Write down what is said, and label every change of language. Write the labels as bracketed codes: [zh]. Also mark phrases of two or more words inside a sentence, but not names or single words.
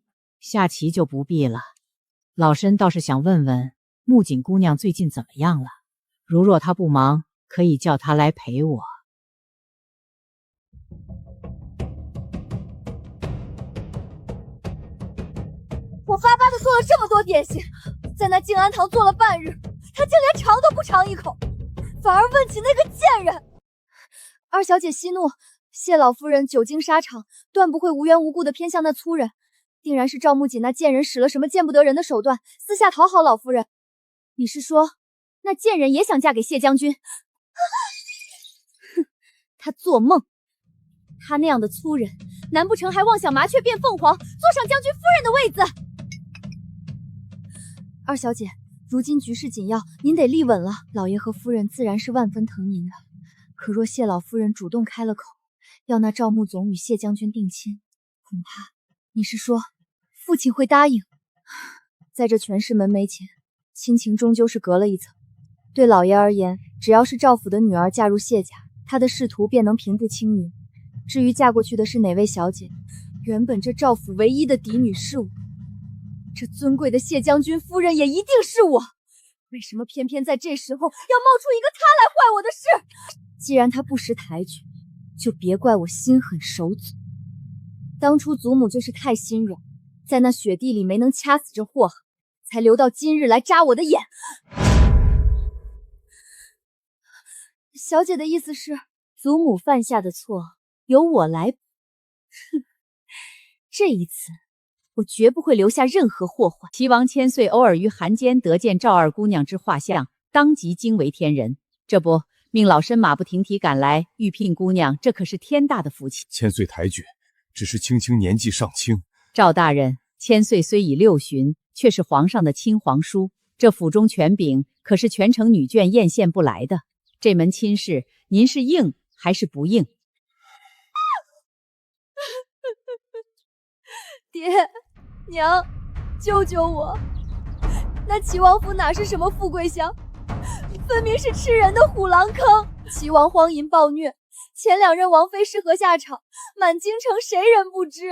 [zh] 下棋就不必了，老身倒是想問問木槿姑娘最近怎麼樣了。如若她不忙，可以叫她來陪我。我巴巴的做了這麼多點心，在那靜安堂坐了半日，他竟連嘗都不嘗一口，反而問起那個賤人。二小姐息怒，謝老夫人久經沙場，斷不會無緣無故的偏向那粗人，定然是趙木槿那賤人使了什麼見不得人的手段，私下討好老夫人。你是說，那賤人也想嫁給謝將軍？哼，他做夢！他那樣的粗人，難不成還妄想麻雀變鳳凰，坐上將軍夫人的位子？二小姐，如今局勢緊要，您得立穩了。老爺和夫人自然是萬分疼您的，可若謝老夫人主動開了口，要那趙穆總與謝將軍定親，恐怕你是說父親會答應？在這權勢門楣前，親情終究是隔了一層。對老爺而言，只要是趙府的女兒嫁入謝家，他的仕途便能平步青雲。至於嫁過去的是哪位小姐，原本這趙府唯一的嫡女是我。這尊貴的謝將軍夫人也一定是我，為什麼偏偏在這時候要冒出一個他來壞我的事？既然他不識抬舉，就別怪我心狠手狠。當初祖母就是太心軟，在那雪地裡沒能掐死這禍害，才留到今日來扎我的眼。小姐的意思是， 祖母犯下的錯由我来補。哼，这一次我絕不會留下任何禍患。齊王千歲偶爾於寒間得見趙二姑娘之畫像，當即驚為天人。這不，命老身馬不停蹄趕來預聘姑娘，這可是天大的福氣。千歲抬舉，只是青青年紀尚輕。趙大人，千歲雖已6旬，卻是皇上的親皇叔，這府中權柄可是全城女眷艷羨不來的。這門親事，您是應還是不應？爹娘，救救我！那齊王府哪是什麼富貴鄉，分明是吃人的虎狼坑。齊王荒淫暴虐，前2任王妃是何下場，滿京城誰人不知？